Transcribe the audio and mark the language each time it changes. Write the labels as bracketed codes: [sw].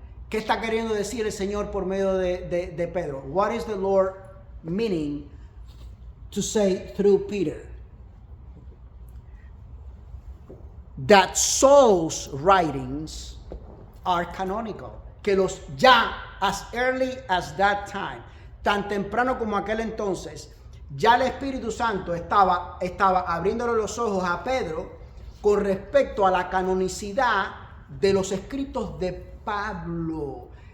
[es] ¿Qué está queriendo decir el Señor por medio de Pedro? [en] What is the Lord meaning to say through Peter? That Saul's writings are canonical. [es] Que los ya, [en] as early as that time, [es] tan temprano como aquel entonces, ya el Espíritu Santo estaba abriéndole los ojos a Pedro con respecto a la canonicidad de los escritos de Pablo.